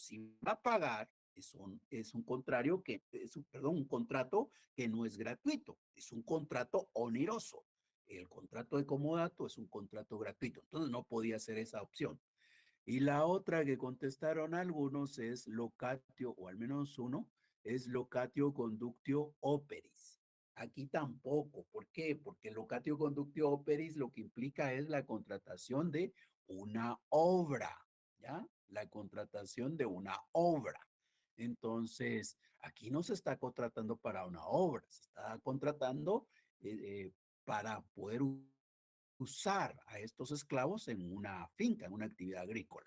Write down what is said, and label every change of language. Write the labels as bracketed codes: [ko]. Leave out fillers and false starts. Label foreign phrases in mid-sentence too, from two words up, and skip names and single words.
[es] Si va a pagar, es un contrario que, perdón, un contrato que no es gratuito, es un contrato oneroso. El contrato de comodato es un contrato gratuito, entonces no podía ser esa opción. Y la otra que contestaron algunos es locatio, o al menos uno, es [la] locatio conductio operis. [es] Aquí tampoco. ¿Por qué? Porque [la] locatio conductio operis [es] lo que implica es la contratación de una obra, ¿ya? La contratación de una obra. Entonces, aquí no se está contratando para una obra, se está contratando para poder usar a estos esclavos en una finca, en una actividad agrícola.